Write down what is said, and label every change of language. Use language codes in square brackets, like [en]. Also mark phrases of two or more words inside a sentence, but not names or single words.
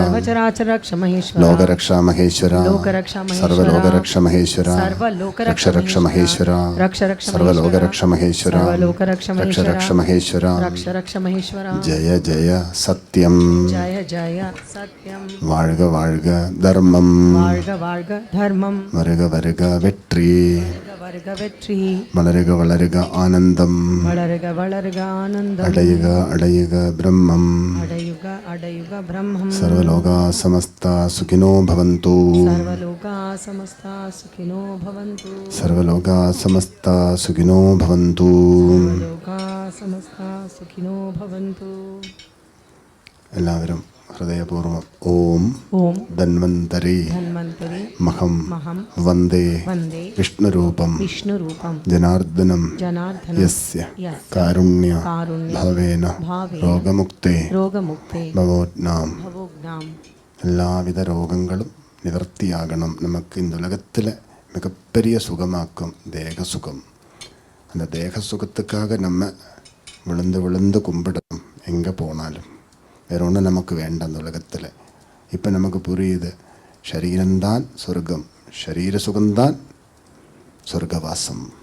[sa] सर्व चराचर रक्षा महेश्वर. लोक रक्षा महेश्वराम लोक रक्षा सर्व लोक रक्ष महेश्वराम सर्व लोक रक्ष रक्ष महेश्वराम रक्ष रक्ष सर्व लोक रक्ष महेश्वराम सर्व लोक रक्ष रक्ष रक्ष महेश्वराम रक्ष रक्ष महेश्वरा. जय जय सत्यम जय जय सत्यम. [ta] வாழ்க வாழ்க தர்மம் வாழ்க வாழ்க தர்மம். வருக வருக வெற்றி வருக வருக வெற்றி. வளருக வளருக ஆனந்தம் வளருக வளருக ஆனந்தம். அடையுக அடையுக பிரம்மம் அடையுக அடையுக பிரம்மம். [sa] सर्वलोका समस्ता सुखिनो भवन्तु सर्वलोका समस्ता सुखिनो भवन्तु. सर्वलोका समस्ता सुखिनो भवन्तु सर्वलोका समस्ता सुखिनो भवन्तु. [ml] എല്ലാവരും ഹൃദയപൂർവ്വം ഓം [sa] ओम ധന്വന്തരി धन्वन्तरि മഹം महं വന്ദേ वन्दे വിഷ്ണുരൂപം विष्णुरूपं ജനാർദ്ദനം जनार्दनं യസ്യ यस्य കാരുണ്യ कारुण्य ഭവേന भावेन രോഗമുക്തേ रोगमुक्ते ഭവോജ്ഞാം भवोग्नां. [ml] എല്ലാവിധ രോഗങ്ങളും நிவர்த்தியாகணும். [ta] நமக்கு இந்த உலகத்தில் மிகப்பெரிய சுகமாக்கும் தேகசுகம். அந்த தேக சுகத்துக்காக நம்ம விழுந்து விழுந்து கும்பிடணும் எங்கே போனாலும். வேற ஒன்றும் நமக்கு வேண்டாம் அந்த உலகத்தில். இப்போ நமக்கு புரியுது, சரீரம்தான் சொர்க்கம், சரீர சுகம்தான் சொர்க்கவாசம்.